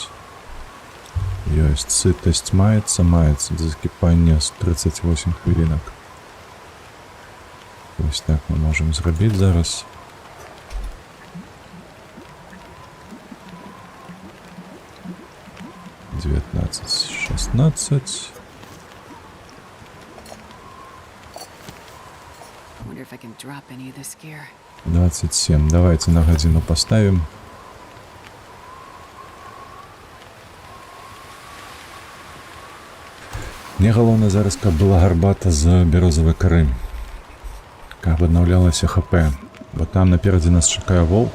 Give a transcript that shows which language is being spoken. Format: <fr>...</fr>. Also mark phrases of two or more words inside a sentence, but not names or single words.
<be>Ёсць, сытасць маецца, закіпанне з 38 хвілінак. Вось так мы можам зрабіць зараз.</be> <ru>Девятнадцать, 16.</ru> <en>Wonder if I can drop any of this gear. 27.</en> <be>Давайте на гадзіну поставим. Мне галоўна зараз, каб была гарбата з бярозавай кары. Каб аднаўлялася ХП. Бо там наперадзе нас чакае воўк.</be>